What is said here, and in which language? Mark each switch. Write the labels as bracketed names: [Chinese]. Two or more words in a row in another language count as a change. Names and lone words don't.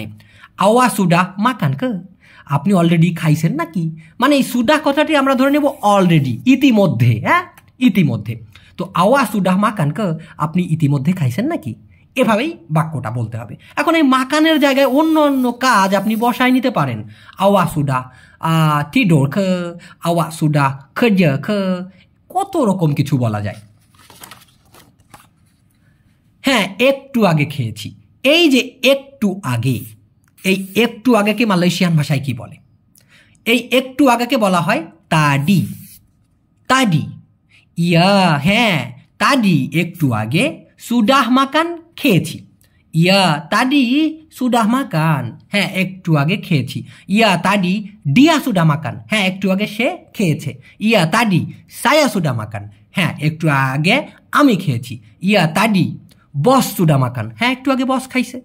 [Malay] awak sudah makan ke, [Bangla] আপনি অলরেডি খাইছেন নাকি, মানে এই সুডাহ কথাটি আমরা ধরে নেব অলরেডি, ইতিমধ্যে, হ্যাঁ ইতিমধ্যে। তো [Malay] awak sudah makan ke, [Bangla] আপনি ইতিমধ্যে খাইছেন নাকি, এভাবেই বাক্যটা বলতে হবে। এখন এই মাকানের জায়গায় অন্য অন্য কাজ আপনি বসায় নিতে পারেন, [Malay] awak sudah tidur ke, awak sudah kerja ke, [Bangla] কত রকম কিছু বলা যায়। হ্যাঁ, একটু আগে খেয়েছি, এই যে একটু আগে, এই একটু আগেকে মালয়েশিয়ান ভাষায় কি বলে? এই একটু আগেকে বলা হয় তাডি, ইয়া, হ্যাঁ তাডি একটু আগে, [Malay] sudah makan [Bangla] খেয়েছি, [Malay] ya tadi sudah makan, [Bangla] হ্যাঁ একটু আগে খেয়েছি, [Malay] ya tadi dia sudah makan, [Bangla] হ্যাঁ একটু আগে সে খেয়েছে, [Malay] ya tadi saya sudah makan, [Bangla] হ্যাঁ একটু আগে আমি খেয়েছি, [Malay] ya tadi bos sudah makan, [Bangla] হ্যাঁ একটু আগে বস খাইছে।